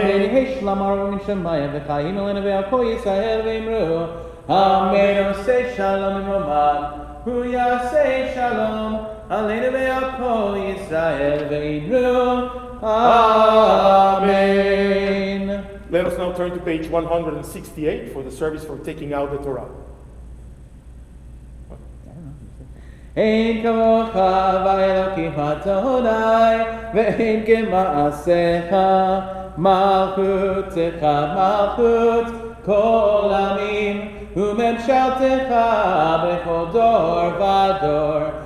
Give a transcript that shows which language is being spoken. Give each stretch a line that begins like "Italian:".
Hebrew: יהי שלום הרב מן שמיה וחיים עלינו ועל כל ישראל ואמרו, אמן. עושה שלום ממרומם, הוא יעשה שלום עלינו ועל כל ישראל ואמרו, אמן.
English: Let us now turn to page 168 for the service for taking out the Torah.
Hebrew: אין כמוך ואלוקים אדוני, ואין כמעשיך, מלכותך מלכות כל עמים, וממשלתך בכל דור ודור.